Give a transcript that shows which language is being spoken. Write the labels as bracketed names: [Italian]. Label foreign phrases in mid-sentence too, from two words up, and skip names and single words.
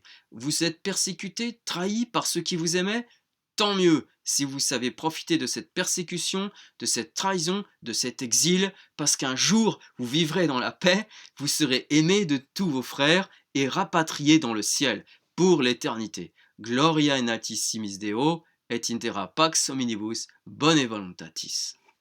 [French] Vous êtes persécutés, trahis par ceux qui vous aimaient, tant mieux, si vous savez profiter de cette persécution, de cette trahison, de cet exil, parce qu'un jour vous vivrez dans la paix, vous serez aimés de tous vos frères et rapatriés dans le ciel pour l'éternité. [Latin] Gloria in altissimmis Deo, et intera pax hominibus bone voluntatis.